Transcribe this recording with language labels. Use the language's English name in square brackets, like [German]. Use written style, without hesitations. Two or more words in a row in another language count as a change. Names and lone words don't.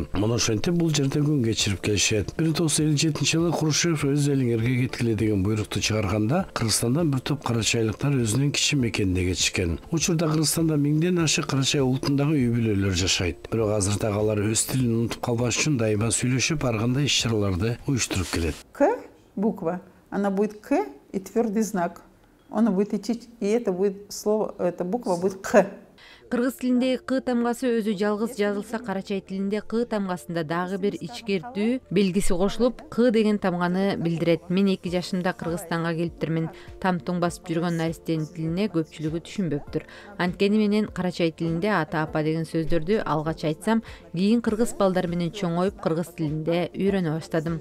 [Kyrgyz] Муну ошентип бул жерде күн кечирип келишет. 1957 Хрущев өз элиңерге кеткиле деген буйрукту чыгарганда, Кыргызстандан бир топ карачайлыктар өзүнүн кичи мекенине кетишкен. Учурда Кыргызстанда миңден ашык карачай улутундагы үй бүлөлөр жашайт. Бирок азырда алар өз тилин унутуп калбаш үчүн дайыма сүйлөшүп, ар кандай иш-чараларды уюштуруп келет. [Russian] К буква, она будет К и твердый знак. Он будет идти, и это будет слово, эта буква будет К. [Kyrgyz] Кыргыз тилиндеги К тамгасы өзү жалгыз жазылса, карачай тилинде К тамгасында дагы бир ичкертүү белгиси кошулуп, К деген тамганы билдирет. Мен 2 жашымда Кыргызстанга келиптирмин. Тамтуң басып жүргөн наристенин тилине көпчүлүгү түшүнбөптүр. Анткени менен карачай тилинде ата апа деген сөздөрдү алгач айтсам, кийин кыргыз балдар менен чоңоюп кыргыз тилинде үйрөнө баштадым.